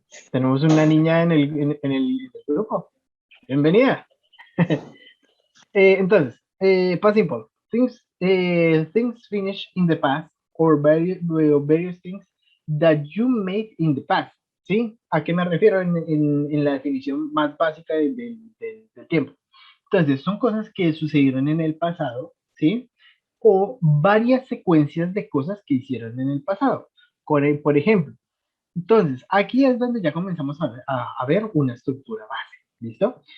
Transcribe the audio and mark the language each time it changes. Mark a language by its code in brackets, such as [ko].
[es] tenemos una niña en el grupo. Bienvenida. Entonces, past simple. [en] Things finish in the past or various things that you made in the past. [es] ¿Sí? ¿A qué me refiero en la definición más básica del tiempo? Entonces, son cosas que sucedieron en el pasado, ¿sí? O varias secuencias de cosas que hicieron en el pasado. Por ejemplo, entonces, aquí es donde ya comenzamos a ver una estructura base, ¿listo?